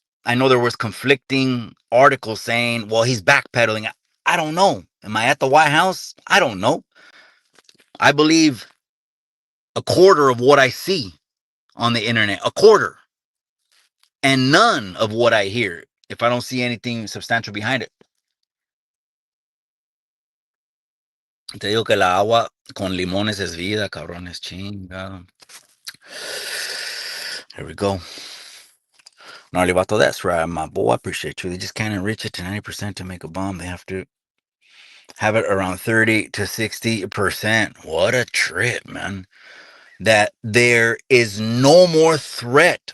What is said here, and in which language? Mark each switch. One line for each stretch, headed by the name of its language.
English: I know there was conflicting articles saying, well, he's backpedaling. I don't know. Am I at the White House? I don't know. I believe a quarter of what I see on the internet, a quarter, and none of what I hear if I don't see anything substantial behind it.
Spanish: Te digo que la agua con limones es vida, cabrones, chinga.
English: Here we go. Gnarly vato, that's right, my boy. I appreciate you. They just can't enrich it to 90% to make a bomb. They have to have it around 30 to 60%. What a trip, man. That there is no more threat.